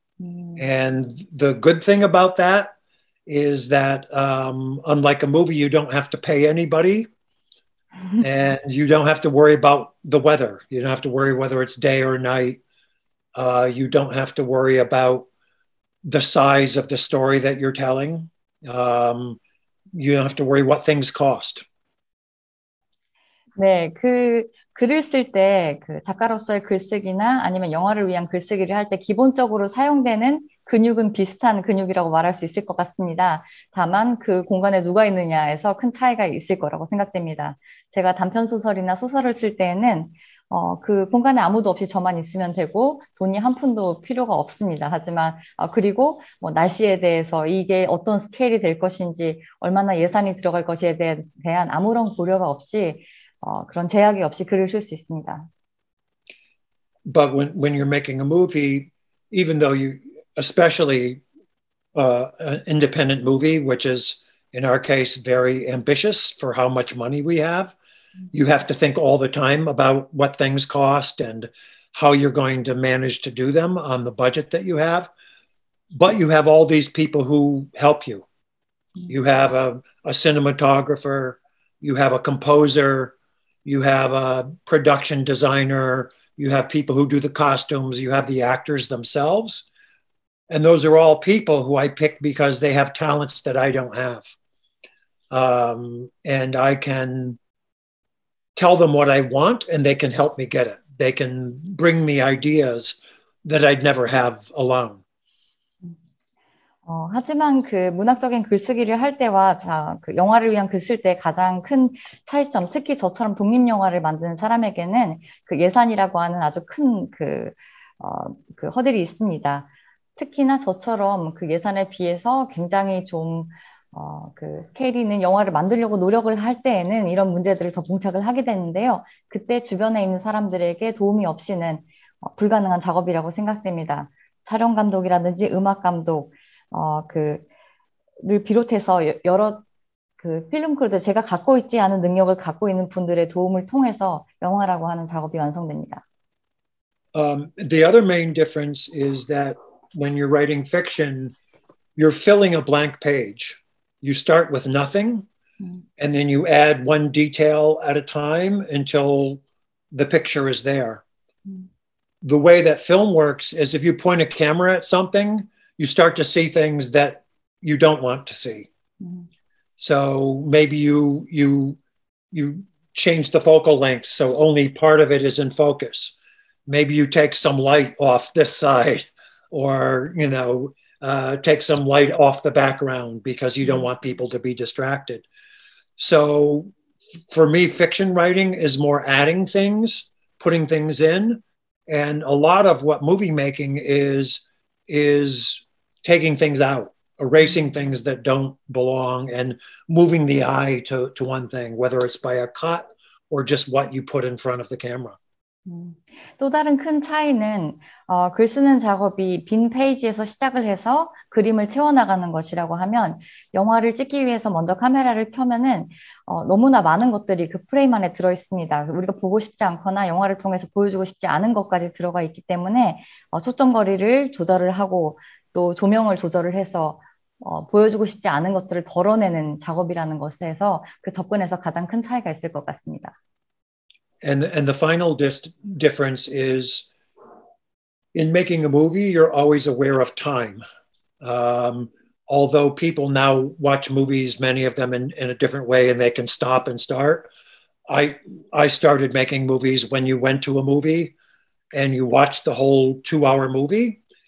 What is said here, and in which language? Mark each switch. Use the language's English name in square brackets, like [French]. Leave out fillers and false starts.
[English] And the good thing about that is that unlike a movie, you don't have to pay anybody and you don't have to worry about the weather. You don't have to worry whether it's day or night. You don't have to worry about the size of the story that you're telling. You don't have to worry what things cost. [Korean] 네, 그 글을 쓸 때 그 작가로서의 글쓰기나 아니면 영화를 위한 글쓰기를 할 때 기본적으로 사용되는 근육은 비슷한 근육이라고 말할 수 있을 것 같습니다. 다만 그 공간에 누가 있느냐에서 큰 차이가 있을 거라고 생각됩니다. 제가 단편 소설이나 소설을 쓸 때에는 그 공간에 아무도 없이 저만 있으면 되고 돈이 한 푼도 필요가 없습니다. 하지만 그리고 뭐 날씨에 대해서 이게 어떤 스케일이 될 것인지 얼마나 예산이 들어갈 것에 대한 아무런 고려가 없이 그런 제약이 없이 글을 쓸 수 있습니다. [English] But when you're making a movie, even though you, especially an independent movie, which is in our case very ambitious for how much money we have, you have to think all the time about what things cost and how you're going to manage to do them on the budget that you have. But you have all these people who help you. You have a cinematographer, you have a composer, you have a production designer, you have people who do the costumes, you have the actors themselves. And those are all people who I pick because they have talents that I don't have. And I can tell them what I want and they can help me get it. They can bring me ideas that I'd never have alone. [Korean] 하지만 그 문학적인 글쓰기를 할 때와 그 영화를 위한 글 쓸 때 가장 큰 차이점, 특히 저처럼 독립영화를 만드는 사람에게는 그 예산이라고 하는 아주 큰 그 허들이 있습니다. 특히나 저처럼 그 예산에 비해서 굉장히 좀 그 스케일이 있는 영화를 만들려고 노력을 할 때에는 이런 문제들을 더 봉착을 하게 되는데요. 그때 주변에 있는 사람들에게 도움이 없이는 불가능한 작업이라고 생각됩니다. 촬영 감독이라든지 음악 감독, 그를 비롯해서 여러 그 필름 크루들 제가 갖고 있지 않은 능력을 갖고 있는 분들의 도움을 통해서 영화라고 하는 작업이 완성됩니다. [English] The other main difference is that when you're writing fiction, you're filling a blank page. You start with nothing, and then you add one detail at a time until the picture is there. The way that film works is if you point a camera at something, you start to see things that you don't want to see. So maybe you change the focal length so only part of it is in focus. Maybe you take some light off this side, or take some light off the background because you don't want people to be distracted. So for me, fiction writing is more adding things, putting things in, and a lot of what movie making is taking things out, erasing things that don't belong, and moving the eye to one thing, whether it's by a cut or just what you put in front of the camera. [Korean] 또 다른 큰 차이는 글 쓰는 작업이 빈 페이지에서 시작을 해서 그림을 채워나가는 것이라고 하면 영화를 찍기 위해서 먼저 카메라를 켜면은 너무나 많은 것들이 그 프레임 안에 들어 있습니다. 우리가 보고 싶지 않거나 영화를 통해서 보여주고 싶지 않은 것까지 들어가 있기 때문에 초점 거리를 조절을 하고 또 조명을 조절을 해서 보여주고 싶지 않은 것들을 덜어내는 작업이라는 것에서 그 접근에서 가장 큰 차이가 있을 것 같습니다. [English] And the final difference is in making a movie, you're always aware of time. Although people now watch movies, many of them in a different way, and they can stop and start. I started making movies when you went to a movie and you watched the whole 2-hour movie.